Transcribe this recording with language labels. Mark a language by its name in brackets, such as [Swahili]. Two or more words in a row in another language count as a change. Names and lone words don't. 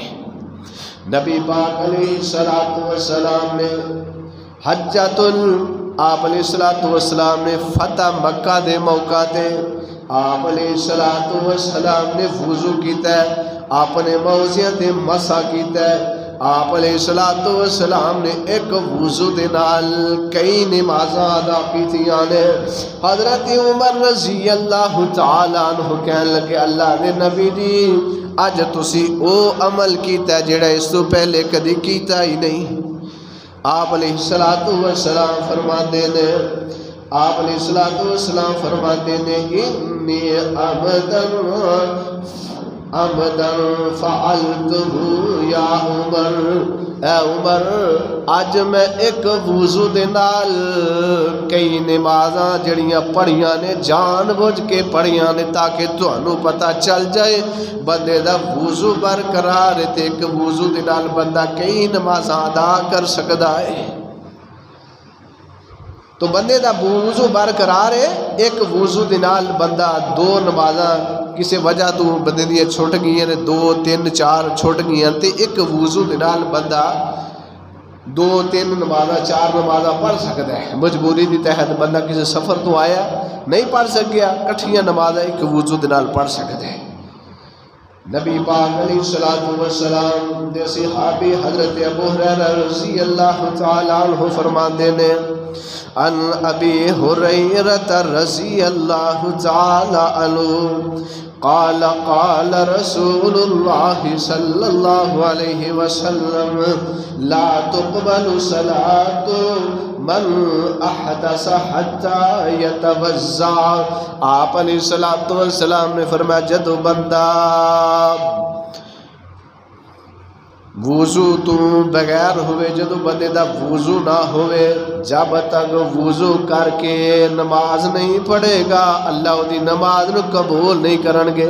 [Punjabi] نبی پاک [Arabic] علیہ الصلوۃ والسلام [Punjabi] نے حجۃ آپ [Arabic] علیہ الصلوۃ والسلام [Punjabi] نے فتح مکہ دے موقع تے آپ [Arabic] علیہ الصلوۃ والسلام [Punjabi] نے وضو کیتا ہے، آپ نے موضع تے مسح کیتا ہے، آپ [Arabic] علیہ الصلوۃ والسلام [Punjabi] نے ایک وضو دے نال کئی نمازاں ادا کیتیاں نے۔ حضرت عمر [Arabic] رضی اللہ تعالیٰ عنہ [Punjabi] کہنے لگے اللہ دے نبی جی اج تسی او عمل کیتا ہے جڑا اس تو پہلے کدی کیتا ہی نہیں۔ آپ [Arabic] علیہ الصلوۃ والسلام [Punjabi] فرماتے نے، آپ [Arabic] علیہ الصلوۃ والسلام [Punjabi] فرماتے نے [Arabic] انی عمدن عمدن فعلتہ یا عمر، [Punjabi] اے عمر اج میں ایک وضو دے نال کئی نمازاں جڑیاں پڑھیاں نے جان بوجھ کے پڑھیاں نے تاکہ تانوں پتہ چل جائے بندے دا وضو برقرار ہے تے ایک وضو دے نال بندہ کئی نمازاں ادا کر سکدا ہے۔ تو بندے دا وضو برقرار ہے، ایک وضو دے نال بندہ دو نمازاں کسی وجہ تو بندے دی چھٹ گئی ہیں، دو تین چار چھٹ گئی ہیں، تے ایک وضو دے نال بندہ دو تین نمازاں چار نمازاں پڑھ سکتا ہے۔ مجبوری دی تحت بندہ کسی سفر تو آیا نہیں پڑھ سکیا، کٹھیاں نمازاں ایک وضو دے نال پڑھ سکتا ہے۔ نبی پاک [Arabic] علیہ الصلوۃ والسلام [Punjabi] دے صحابی حضرت ابو ہریرہ [Arabic] رضی اللہ تعالی عنہ [Punjabi] فرماندے نے [Arabic] عن ابی ہریرہ رضی اللہ تعالی عنہ قال قال رسول اللہ صلی اللہ علیہ وسلم لا تقبل صلاة من احدث حتی یتوضا۔ [Punjabi] آپ [Arabic] علیہ الصلوۃ والسلام [Punjabi] نے فرمایا جدو بندہ وضو تو بغیر ہوئے، جدو بندے دا وضو نہ ہوئے، جب تک وضو کر کے نماز نہیں پڑھے گا اللہ دی نماز نو قبول نہیں کرن گے۔